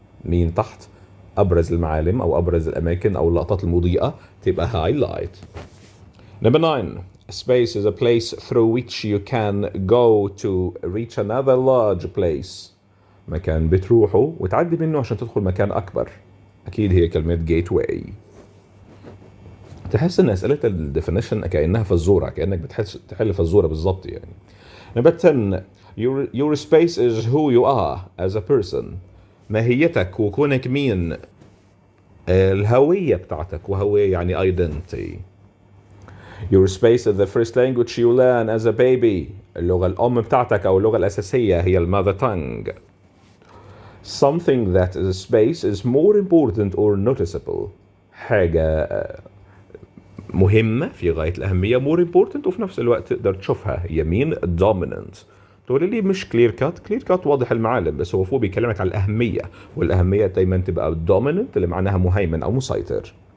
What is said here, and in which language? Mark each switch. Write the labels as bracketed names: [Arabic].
[Arabic] مين تحت؟ أبرز المعالم أو أبرز الأماكن أو اللقطات المضيئة تبقى highlight. [English] Number 9. A space is a place through which you can go to reach another large place. [Arabic] مكان بتروحه وتعدي منه عشان تدخل مكان أكبر. أكيد هي كلمة gateway. تحس إن أسئلة الديفينيشن كأنها فزورة، كأنك بتحل فزورة بالظبط يعني. [English] Number 10. Your space is who you are as a person. [Arabic] ماهيتك وكونك مين. الهوية بتاعتك، وهوية يعني identity. [English] Your space is the first language you learn as a baby. [Arabic] اللغة الأم بتاعتك أو اللغة الأساسية هي mother tongue. [English] Something that is space is more important or noticeable. [Arabic] حاجة مهمة في غاية الأهمية، [English] more important، [Arabic] وفي نفس الوقت تقدر تشوفها. هي مين؟ dominant. تقول لي مش كلير كات. كلير كات واضح المعالم، بس هو فوق بيكلمك على الأهمية، والأهمية دايما تبقى dominant اللي معناها مهيمن أو مسيطر.